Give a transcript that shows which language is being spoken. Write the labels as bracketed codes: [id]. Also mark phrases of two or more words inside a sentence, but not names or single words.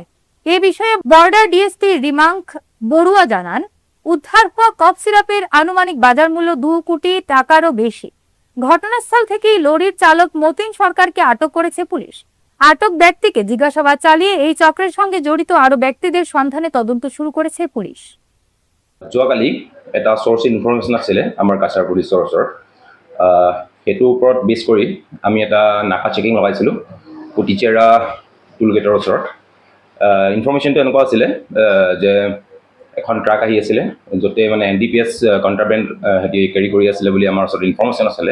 [bn] এ বিষয়ে বর্ডার ডিএসপি রিমাঙ্ক বড়ুয়া জানান, উদ্ধার হওয়া কফ সিরাপের আনুমানিক বাজার মূল্য 2 কোটি টাকারও বেশি। ঘটনাস্থল থেকেই লরির চালক মতিন সরকারকে আটক করেছে পুলিশ। আটক ব্যক্তিকে জিজ্ঞাসাবাদ চালিয়ে এই চক্রের সঙ্গে জড়িত আরো ব্যক্তিদের সন্ধানে তদন্ত শুরু করেছে পুলিশ। [as] যোৱাকালি এটা [en] source information [as] আছিলে আমাৰ কাছাৰ পুলিচৰ ওচৰত। সেইটোৰ ওপৰত বেছ কৰি আমি এটা নাকা চেকিং লগাইছিলোঁ পুটিচেৰা টোলগেটৰ ওচৰত। ইনফৰমেশ্যনটো এনেকুৱা আছিলে যে এখন ট্ৰাক আহি আছিলে, য'তে মানে [en] NDPS contraband [as] সিহঁতি কেৰি কৰি আছিলে বুলি আমাৰ ওচৰত ইনফৰমেশ্যন আছিলে।